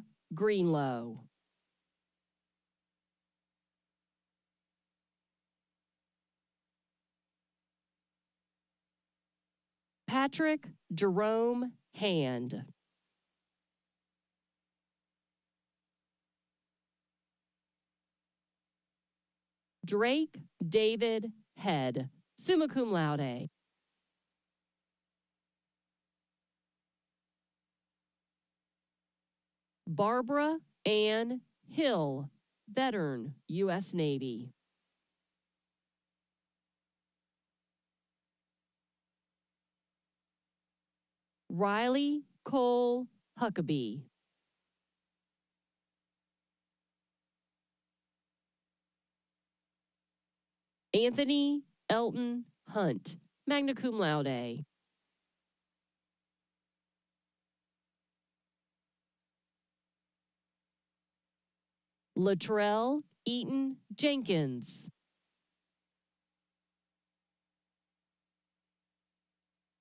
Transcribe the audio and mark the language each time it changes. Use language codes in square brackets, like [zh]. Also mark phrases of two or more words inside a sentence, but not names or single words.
[en] Greenlow. Patrick Jerome Hand. Drake David Head, [la] summa cum laude. [en] Barbara Ann Hill, veteran, U.S. Navy. Riley Cole Huckabee. Anthony Elton Hunt, [la] magna cum laude. [en] Latrell Eaton Jenkins.